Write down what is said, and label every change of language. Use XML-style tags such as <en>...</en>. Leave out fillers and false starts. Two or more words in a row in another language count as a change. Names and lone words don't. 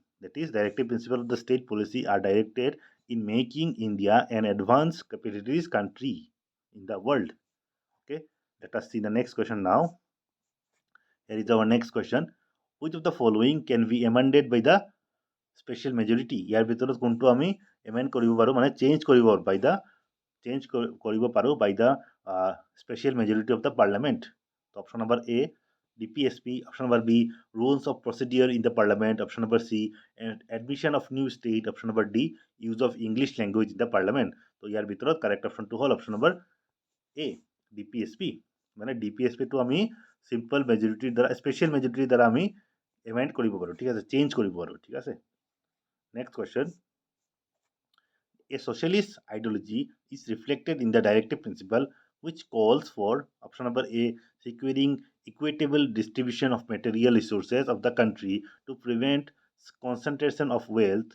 <en>That is, directive principle of the state policy are directed in making India an advanced capitalist country in the world. Okay, let us see the next question now. Here is our next question. Which of the following can be amended by the special majority?</en> <as>ইয়াৰ ভিতৰত কোনটো আমি amend কৰিব পাৰো মানে change কৰিব পাৰো</as> <en>by the special majority of the parliament. So option number A, DPSP. Option number B, rules of procedure in the parliament. Option number C, admission of new state. Option number D, use of English language in the parliament. So</en> <as>ইয়াৰ ভিতৰত</as> <en>correct option</en> <as>টো হল</as> <en>option number A, DPSP.</en> <as>মানে DPSP টো আমি</as> <en>simple majority</en> <as>দ্বাৰা</as> <en>special majority</en> <as>দ্বাৰা আমি amend কৰিব পাৰো, ঠিক আছে, change কৰিব পাৰো, ঠিক আছে.</as> <en>Next question. A socialist ideology is reflected in the directive principle which calls for option number A, securing equitable distribution of material resources of the country to prevent concentration of wealth.</en>